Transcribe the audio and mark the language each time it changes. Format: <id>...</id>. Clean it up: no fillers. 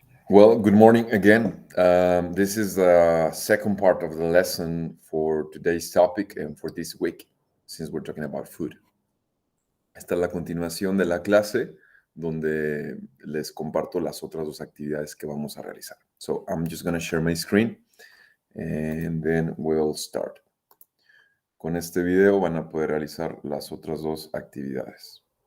<en>Well, good morning again. This is the second part of the lesson for today's topic and for this week, since we're talking about food.</en> <es>Esta es la continuación de la clase donde les comparto las otras dos actividades que vamos a realizar.</es> <en>So I'm just going to share my screen and then we'll start.</en> <es>Con este video van a poder realizar las otras dos actividades.</es>